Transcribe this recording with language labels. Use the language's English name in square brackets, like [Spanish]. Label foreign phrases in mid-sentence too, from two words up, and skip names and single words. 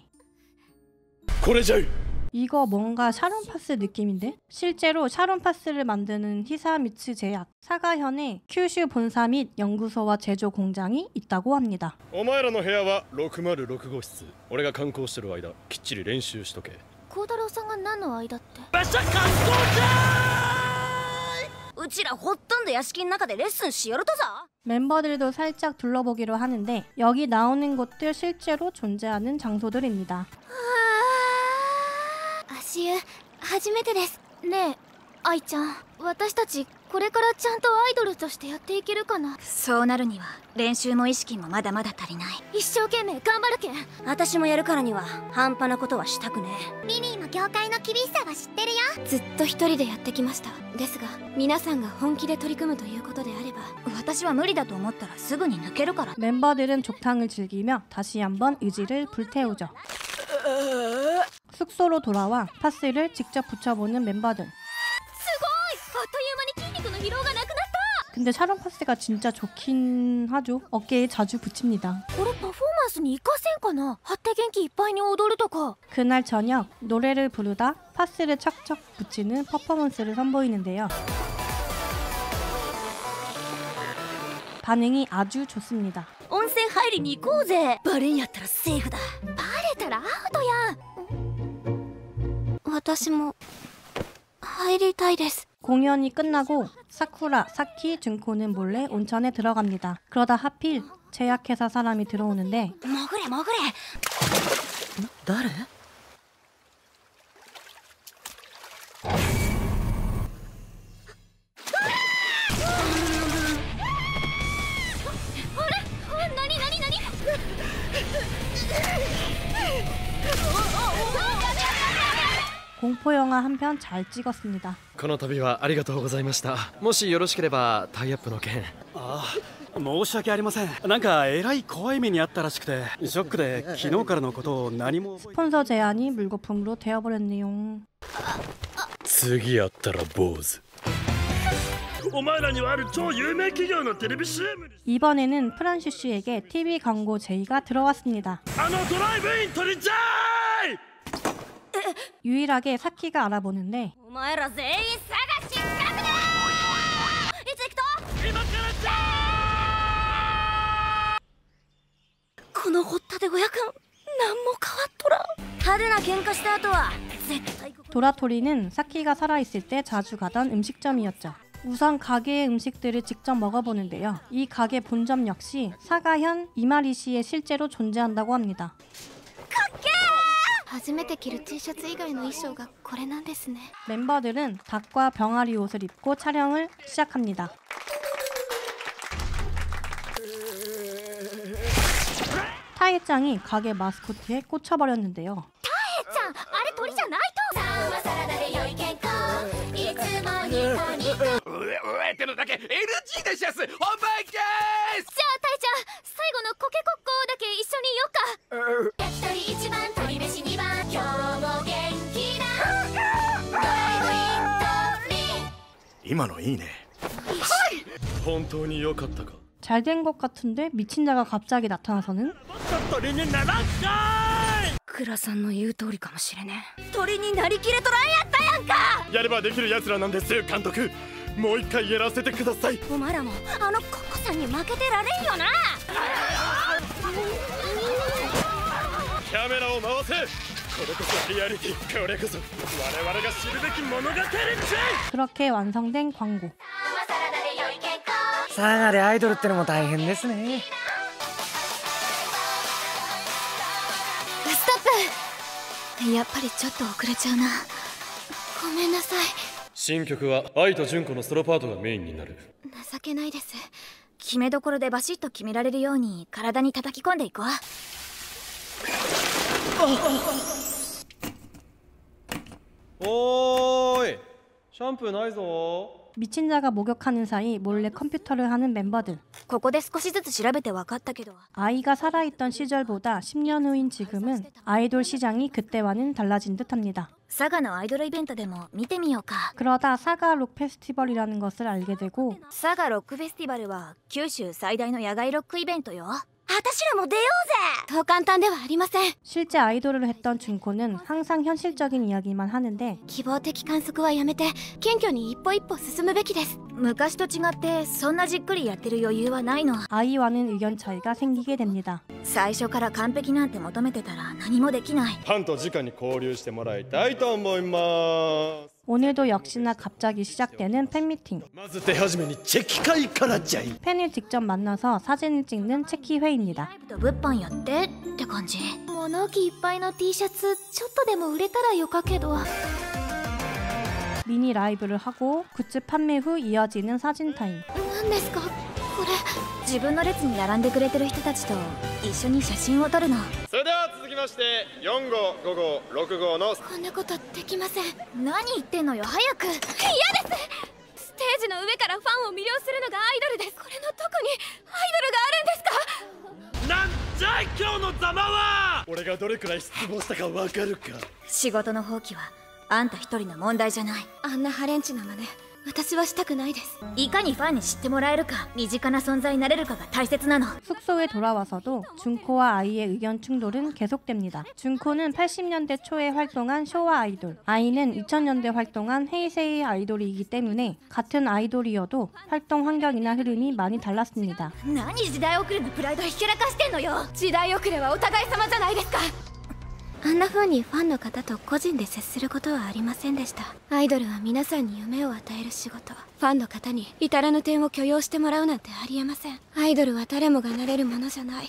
[Japanese] これじゃい [Korean] 이거 뭔가 샤론파스 느낌인데? 실제로 샤론파스를 만드는 히사미츠 제약, 사가현에 큐슈 본사 및 연구소와 제조 공장이 있다고 합니다. [Japanese] お前らの部屋は606号室俺が観光してる間きっちり練習しとけ孝太郎さんが何の間ってバシャカスコーじうちらほとんど屋敷の中でレッスンしよるとぞ [Korean] 멤버들도 살짝 둘러보기로 하는데 여기 나오는 곳들 실제로 존재하는 장소들입니다. [Japanese] 足湯初めてですねえ愛ちゃん私たちこれからちゃんとアイドルとしてやっていけるかなそうなるには練習も意識もまだまだ足りない一生懸命頑張るけん私もやるからには半端なことはしたくねえミニーも業界の厳しさは知ってるよずっと一人でやってきましたですが皆さんが本気で取り組むということであれば私は無理だと思ったらすぐに抜けるから [Korean] 멤버들은 족탕을 즐기며 다시 한번 의지를 불태우죠. 숙소로 돌아와 파스를 직접 붙여보는 멤버들. [Japanese] あっという間に筋肉の疲労がなくなった [Korean] 근데 샤론 파스가 진짜 좋긴 하죠. 어깨에 자주 붙입니다. [Japanese] これパフォーマンスに活かせんかな張って元気いっぱいに踊るとか [Korean] 그날 저녁 노래를 부르다 파스를 척척 붙이는 퍼포먼스를 선보이는데요. 반응이 아주 좋습니다. [Japanese] 温泉入りに行こうぜバレんやったらセーフだバレたらアウトやん私も入りたいです [Korean] 공연이 끝나고 사쿠라, 사키, 준코는 몰래 온천에 들어갑니다. 그러다 하필 제약회사 사람이 들어오는데 [Japanese] 潜れ潜れ誰何 [Korean] 공포영화 한 편 잘 찍었습니다. [Japanese] この度はありがとうございましたもしよろしければタイアップの件ああ申し訳ありませんなんかえらい怖い目にあったらしくてショックで昨日からのことを何も [Korean] 스폰서 제안이 물거품으로 되어버렸네요. [Japanese] 次やったら坊主。お前らにはある超有名企業のテレビ CM に [Korean] 이번에는 프란슈슈에게 TV 광고 제의가 들어왔습니다. [Japanese] あのドライブイン取りちゃい。 [Korean] 유일하게 사키가 알아보는데 [Japanese] お前ら全員探し失格だ。いつ行くと？今からじゃこの掘ったて小屋くん何も変わっとらん。派手な喧嘩した後は絶対 [Korean] 도라토리는 사키가 살아있을 때 자주 가던 음식점이었죠. 우선 가게의 음식들을 직접 먹어보는데요. 이 가게 본점 역시 사가현 이마리시에 실제로 존재한다고 합니다. [Japanese] 初めて着る T シャツ以外の衣装がこれなんですね。 [Korean] 멤버들은 닭과 병아리 옷을 입고 촬영을 시작합니다. 타에짱이 가게 마스코트에 꽂혀버렸는데요. [Japanese] ちゃん、あれ鳥じゃないと。サンマサラダで良い健康。いつもニコニコ。じゃあタイちゃん、最後のコケコッコーだけ一緒にいようか。焼き鳥一番、鳥飯二番。今日も元気なドライブイン鳥。今のいいね。本当に良かったか。 [Korean] 잘 된 것 같은데 미친 자가 갑자기 나타나서는 [Japanese] 鳥にならんかい。倉さんの言う通りかもしれねえ。鳥になりきれとらんやったやんか。やればできる奴らなんです監督。もう一回やらせてください。お前らもあのココさんに負けてられんよな。キャメラを回せ。これこそリアリティ。これこそ我々が知るべき物語っちゃい。 [Korean] 그렇게 완성된 광고. [Japanese] 佐賀でアイドルってのも大変ですね。ストップ。やっぱりちょっと遅れちゃうな。ごめんなさい。新曲は愛と純子のソロパートがメインになる。情けないです。決めどころでバシッと決められるように体に叩き込んでいこう。おーい、シャンプーないぞ。 [Korean] 미친 자가 목욕하는 사이 몰래 컴퓨터를 하는 멤버들. [Japanese] ここで少しずつ調べて分かったけど [Korean] 아이가 살아있던 시절보다 10년 후인 지금은 아이돌 시장이 그때와는 달라진 듯합니다. [Japanese] 佐賀のアイドルイベントでも見てみようか。 [Korean] 그러다 사가 록 페스티벌이라는 것을 알게 되고 [Japanese] 佐賀ロックフェスティバルは九州最大の野外ロックイベントよ。私らも出ようぜ。そう簡単ではありません。 [Korean] 실제 아이돌을 했던 준코는 항상 현실적인 이야기만 하는데 [Japanese] 希望的観測はやめて謙虚に一歩一歩進むべきです。昔と違ってそんなじっくりやってる余裕はないの。 [Korean] 아이와는 의견 차이가 생기게 됩니다. [Japanese] 最初から完璧なんて求めてたら何もできない。ファンと直に交流してもらいたいと思います。 [Korean] 오늘도 역시나 갑자기 시작되는 팬미팅. [Japanese] まず手始めにチェキ会からじゃい。 [Korean] 팬을 직접 만나서 사진을 찍는 체키 회의입니다. [Japanese] 物販やってって感じ。物置いっぱいの T シャツちょっとでも売れたらよかけど。 [Korean] 미니 라이브를 하고 굿즈 판매 후 이어지는 사진 타임. [Japanese] 何ですかこれ。自分の列に並んでくれてる人たちと一緒に写真を撮るの。それでは続きまして4号5号6号のこんなことできません。何言ってんのよ早く。嫌です。ステージの上からファンを魅了するのがアイドルです。これのどこにアイドルがあるんですか。なんじゃい今日のざまは。俺がどれくらい失望したかわかるか。仕事の放棄はあんた一人の問題じゃない。あんなハレンチな真似私はしたくないです。いかにファンに知ってもらえるか身近な存在になれるかが大切なの。 [Korean] 숙소에 돌아와서도 준코와 아이의 의견 충돌은 계속됩니다. 준코는 80년대 초에 활동한 쇼와 아이돌, 아이는 2000년대 활동한 헤이세이 아이돌이기 때문에 같은 아이돌이어도 활동 환경이나 흐름이 많이 달랐습니다. [Japanese] 何時代遅れのプライドひけらかしてんのよ。時代遅れはお互い様じゃないですか。あんな風にファンの方と個人で接することはありませんでした。アイドルは皆さんに夢を与える仕事。ファンの方に至らぬ点を許容してもらうなんてありえません。アイドルは誰もがなれるものじゃない。